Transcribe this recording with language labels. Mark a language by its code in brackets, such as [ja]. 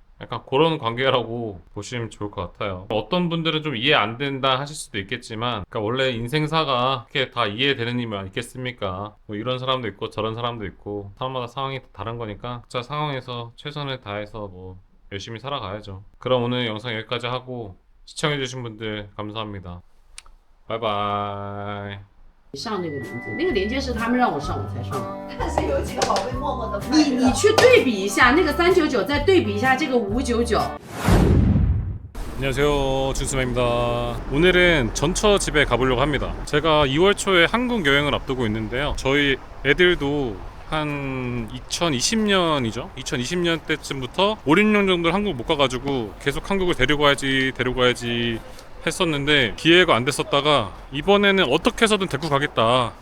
[ko] 약간 그런 관계라고 보시면 좋을 것 같아요. 어떤 분들은 좀 이해 안 된다 하실 수도 있겠지만, 그러니까 원래 인생사가 그렇게 다 이해되는 일이 있겠습니까? 뭐 이런 사람도 있고 저런 사람도 있고 사람마다 상황이 다른 거니까 각자 상황에서 최선을 다해서 뭐 열심히 살아가야죠. 그럼 오늘 영상 여기까지 하고 시청해주신 분들 감사합니다. 바이바이. [zh] 上那个链接，那个链接是他们让我上我才上的。但是有几个宝贝默默的你去对比一下那个399，再对比一下这个599。 [ko] 안녕하세요, 준수맨입니다. 오늘은 전처 집에 가보려고 합니다. 제가 2월 초에 한국 여행을 앞두고 있는데요. 저희 애들도 한 2020년이죠. 2020년 때쯤부터 5, 6년 정도 한국 못 가가지고 계속 한국을 데리고 가야지 했었는데 기회가 안 됐었다가 이번에는 어떻게 해서든 데리고 가겠다.